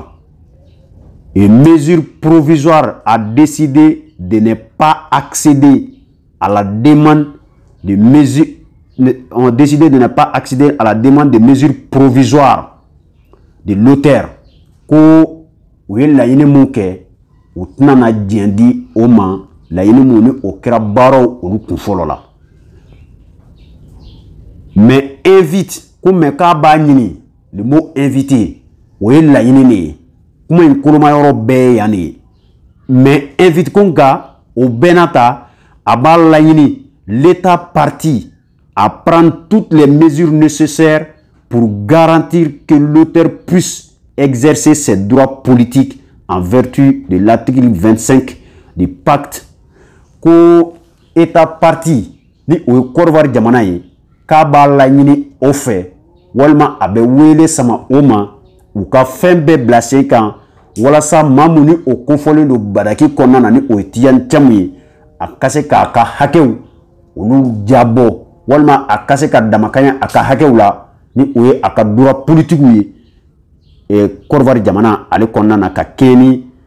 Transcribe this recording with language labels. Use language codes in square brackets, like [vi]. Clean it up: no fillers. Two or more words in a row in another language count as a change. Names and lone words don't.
[fr] Une mesure provisoire a décidé de ne pas accéder à la demande de mesures ont décidé de ne pas accéder à la demande de mesures provisoires de l'auteur [bm] ko u ye laɲini mun kɛ u tɛna na diɲɛ di o ma laɲini mun ni o kɛra baaraw olu kun fɔlɔ la [fr] mais invite ko mais [bm] k'a b'a ɲini [fr] le mot invité o [bm] ye laɲini de ye kuma in kolomayɔrɔ bɛɛ ye yan de ye [fr] mais invite [bm] ko nka o bɛɛ n'a ta a b'a laɲini [fr] l'état parti à prendre toutes les mesures nécessaires pour garantir que l'auteur puisse exercer ses droits politiques en vertu de l'article 25 du pacte ko état parti [bm] ni o ye [fr] Côte d'Ivoire [bm] jamana ye k'a b'a laɲini o fɛ walima a bɛ wele sama o ma u ka fɛn bɛɛ bila sen kan walasa maa mun ni o kofɔlen don badaki kɔnɔna na ni o ye Tidiane Thiam ye a ka se k'a ka hakɛw olu jabɔ walima a ka se ka damakanya a ka hakɛw la ni o ye a ka [fr] droit politique [bm] ye Côte d'Ivoire jamana ale kɔnɔna na ka kɛ ni